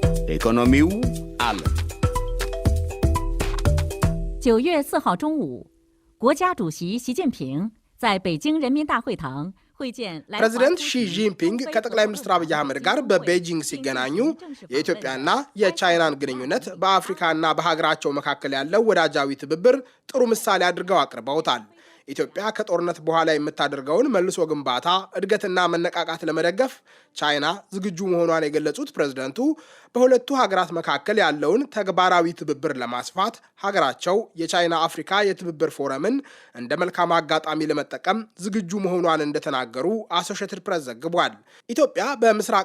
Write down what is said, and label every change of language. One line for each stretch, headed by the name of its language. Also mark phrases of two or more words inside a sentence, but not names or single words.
Amharic: ኢኮኖሚው አለ
Chinese: 9 月4号中午，国家主席习近平在北京人民大会堂会见来自
Amharic: ፕሬዚደንት ሺ ጂንፒንግ ከጠቅላይ ሚኒስትር አብይ አህመድ ጋር በቤጂንግ ሲገናኙ የኢትዮጵያና የቻይናን ግንኙነት በአፍሪካና በሀገራቸው መካከል ያለው ወዳጃዊ ትብብር ጥሩ ምሳሌ አድርገው አቅርበውታል። ኢትዮጵያ ከጦርነት በኋላ የምታደርገውን መልሶ ግንባታ እድገትና መነቃቃት ለመደገፍ ቻይና ዝግጁ መሆኗን የገለጹት ፕሬዝደንቱ በሁለቱ ሀገራት መካከል ያለውን ተግባራዊ ትብብር ለማስፋት ሀገራቸው የቻይና አፍሪካ የትብብር ፎረምን እንደ መልካም አጋጣሚ ለመጠቀም ዝግጁ መሆኗን እንደተናገሩ አሶሺየትድ ፕሬስ ዘግቧል። ኢትዮጵያ በምስራቅ